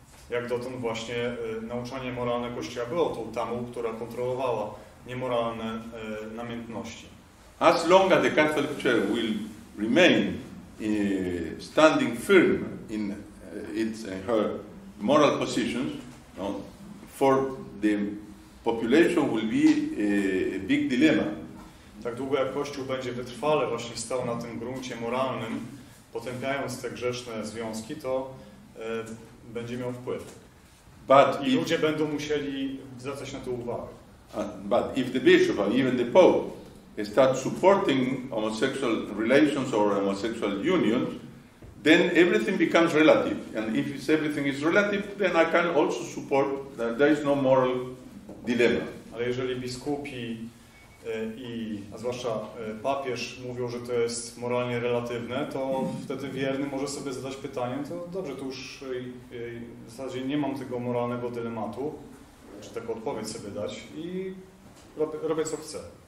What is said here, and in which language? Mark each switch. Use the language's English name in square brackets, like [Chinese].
[Polish] Jak dotąd właśnie nauczanie moralne Kościoła było tą tamą, która kontrolowała niemoralne namiętności. [English] As long as the Catholic Church will remain standing firm in her moral positions, for the population will be a big dilemma. [Polish] Tak długo jak Kościół będzie wytrwale właśnie stał na tym gruncie moralnym, potępiając te grzeszne związki, to będzie miał wpływ. I ludzie będą musieli zwracać na to uwagę. [English] But if the bishop or even the pope start supporting homosexual relations or homosexual unions, then everything becomes relative. And if everything is relative, then I can also support that there is no moral dilemma. [Polish] Ale jeżeli biskupi a zwłaszcza papież mówią, że to jest moralnie relatywne, to wtedy wierny może sobie zadać pytanie, to dobrze, to już w zasadzie nie mam tego moralnego dylematu, czy taką odpowiedź sobie dać i robię co chcę.